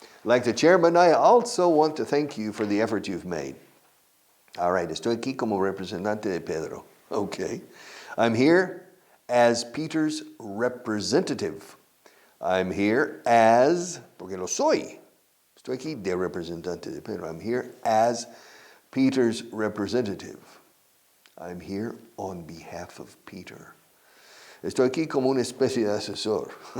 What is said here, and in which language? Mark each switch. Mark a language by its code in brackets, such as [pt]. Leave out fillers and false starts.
[en] Like the chairman, I also want to thank you for the effort you've made. All right, [es] estoy aquí como representante de Pedro. [en] Okay. I'm here as Peter's representative. I'm here as, [es] porque lo soy. Estoy aquí de representante de Pedro. [en] I'm here as Peter's representative. I'm here on behalf of Peter. [es] Estoy aquí como una especie de asesor.